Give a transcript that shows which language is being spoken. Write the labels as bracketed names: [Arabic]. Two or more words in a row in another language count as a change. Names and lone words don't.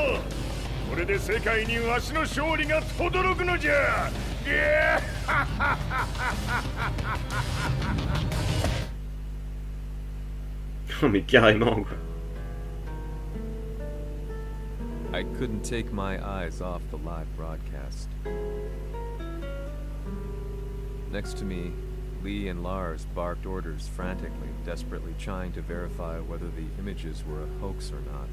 [Japanese] これで世界にわしの勝利が轟くのじゃ。 [French] Oh mais carrément quoi. [English] I couldn't take my eyes off the live broadcast. Next to me, Lee and Lars barked orders frantically, desperately trying to verify whether the images were a hoax or not.